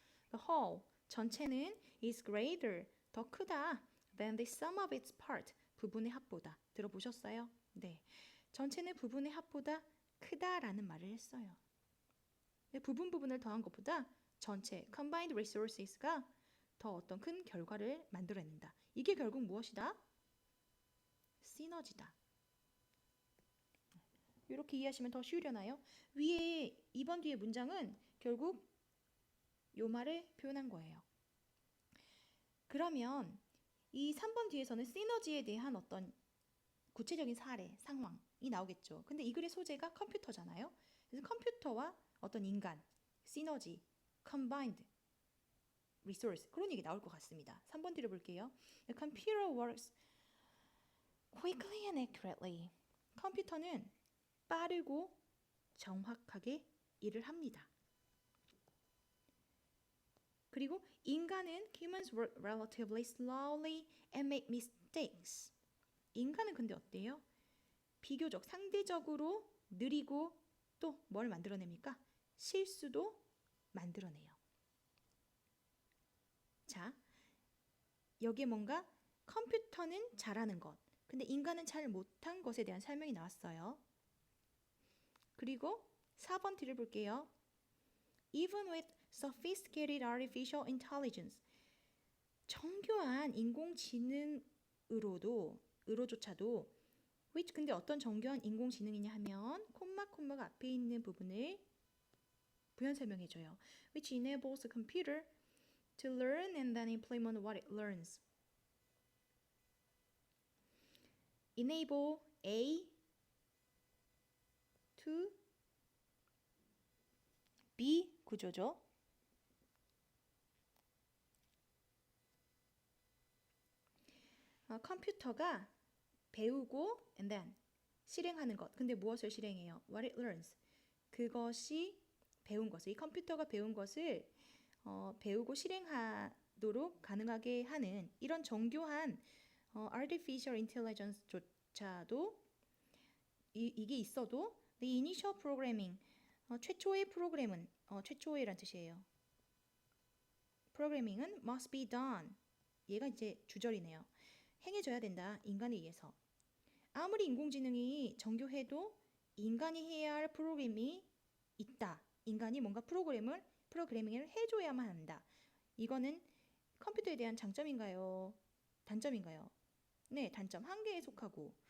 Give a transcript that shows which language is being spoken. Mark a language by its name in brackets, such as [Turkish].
[English] The whole, [Korean] 전체는 [English] is greater, [Korean] 더 크다 [English] than the sum of its part, [Korean] 부분의 합보다. 들어보셨어요? 네. 전체는 부분의 합보다 크다라는 말을 했어요. 부분을 더한 것보다 전체, [English] combined resources [Korean] 가 더 어떤 큰 결과를 만들어낸다. 이게 결국 무엇이다? 시너지다. 이렇게 이해하시면 더 쉬우려나요? 위에 2번 뒤에 문장은 결국 요 말을 표현한 거예요. 그러면 이 3번 뒤에서는 시너지에 대한 어떤 구체적인 사례, 상황이 나오겠죠. 근데 이 글의 소재가 컴퓨터잖아요. 그래서 컴퓨터와 어떤 인간, 시너지, [English] combined resource [Korean] 그런 얘기 나올 것 같습니다. 3번 뒤를 볼게요. [English] The computer works quickly and accurately. [Korean] 컴퓨터는 빠르고 정확하게 일을 합니다. 그리고 인간은 [English] humans work relatively slowly and make mistakes. [Korean] 인간은 근데 어때요? 비교적 상대적으로 느리고 또 뭘 만들어냅니까? 실수도 만들어내요. 자, 여기에 뭔가 컴퓨터는 잘하는 것, 근데 인간은 잘 못한 것에 대한 설명이 나왔어요. 그리고 4번 뒤를 볼게요. [English] Even with sophisticated artificial intelligence, [Korean] 정교한 인공지능으로조차도 which 근데 어떤 정교한 인공지능이냐 하면 콤마가 앞에 있는 부분을 부연 설명해줘요. [English] which enables a computer to learn and then implement what it learns. enable A to B [Korean] 구조죠. 컴퓨터가 배우고 [English] and then [Korean] 실행하는 것. 근데 무엇을 실행해요? [English] What it learns. [Korean] 그것이 배운 것을, 이 컴퓨터가 배운 것을 배우고 실행하도록 가능하게 하는 이런 정교한 artificial intelligence조차도 이게 있어도 [English] the initial programming, [Korean] 최초의 프로그램은 최초의란 뜻이에요. 프로그래밍은 [English] must be done. [Korean] 얘가 이제 주절이네요. 행해져야 된다. 인간에 의해서. 아무리 인공지능이 정교해도 인간이 해야 할 프로그램이 있다. 인간이 뭔가 프로그래밍을 해줘야만 한다. 이거는 컴퓨터에 대한 장점인가요? 단점인가요? 네, 단점. 한계에 속하고.